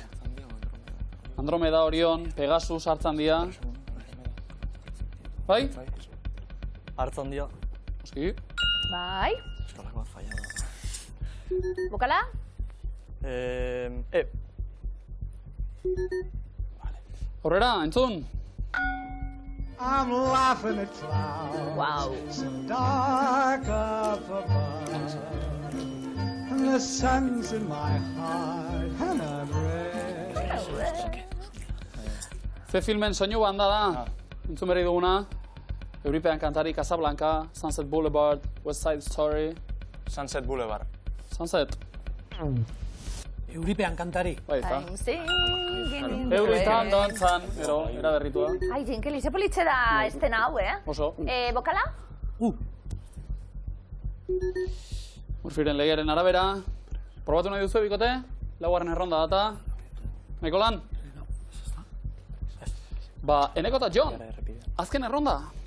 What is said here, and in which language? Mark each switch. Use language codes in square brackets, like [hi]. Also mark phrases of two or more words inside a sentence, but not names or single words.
[eu] Andromeda, Orion, Pegasus, Hartzandia. Bai? Hartzandia. Oski. Bai. Eskolak bat falla da. Bokala? Aurrera, entzun. [en] I'm laughing at clouds Wow. so dark up above, and the sun's in my heart, and I'm red. [eu] Ze filmen soinu banda da. Entzun berri duguna. Euripean kantari, Casablanca, Sunset Boulevard, West Side Story. Sunset Boulevard. Sunset. Euripean kantari. Bai, eta. [en] I'm singing in the [eu] Euritan [en] rain. [eu] dantzan, gero, era berritua. Ai, Jinkeli, ze politxe da estena hau, Oso. Bokala? Murphyren legearen arabera. Probatu nahi duzu, bikote? Laugarren erronda data. Nahiko lan? Ba, Eneko eta Jon, azken erronda.